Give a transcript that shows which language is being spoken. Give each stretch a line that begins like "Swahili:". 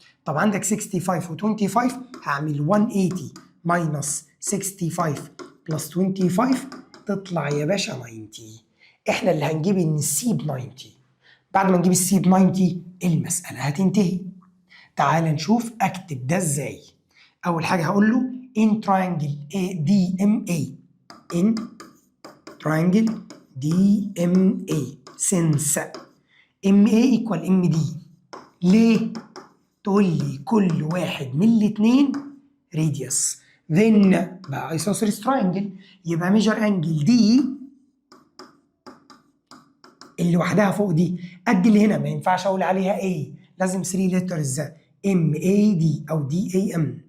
Arabic: طب عندك 65 و 25، هعمل 180 ماينس 65 بلس 25 تطلع يا باشا 90. احنا اللي هنجيب ان السي ب 90. بعد ما نجيب السي ب 90 المسألة هتنتهي. تعال نشوف اكتب ده ازاي. اول حاجة هقول له
English: in triangle DMA in triangle DMA since MA equal MD.
Arabic: ليه؟ تقول لي كل واحد من الاثنين radius then بقى isosceles triangle، يبقى measure angle دي اللي لوحدها فوق دي قد اللي هنا، ما ينفعش اقول عليها A، لازم 3 letters MAD او DAM.